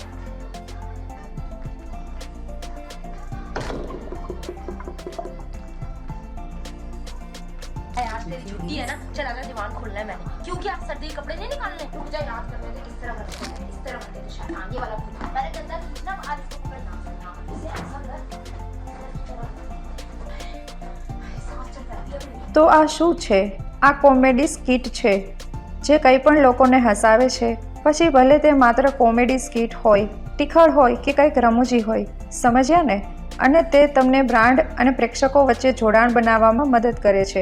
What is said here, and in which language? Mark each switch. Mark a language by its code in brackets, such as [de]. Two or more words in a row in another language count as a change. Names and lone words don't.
[hi] यार तेरी छुट्टी है ना, चल अगर दीवान खोलना है मैंने, क्योंकि आप सर्दी के कपड़े नहीं निकालने, रुक जा याद करने दे किस तरह करते हैं, इस तरह करते हैं शायद आगे वाला खुद पहले गंदा खींचना, आज इसको पकड़ना इसे ऐसा कर साफ चल रही है. [gu] તો આ શું છે? આ કોમેડી સ્કિટ છે જે કંઈ પણ લોકોને હસાવે છે, પછી ભલે તે માત્ર કોમેડી સ્કિટ હોય, ટીખળ હોય કે કંઈક રમૂજી હોય. સમજ્યા ને? અને તે તમને બ્રાન્ડ અને પ્રેક્ષકો વચ્ચે જોડાણ બનાવવામાં મદદ કરે છે.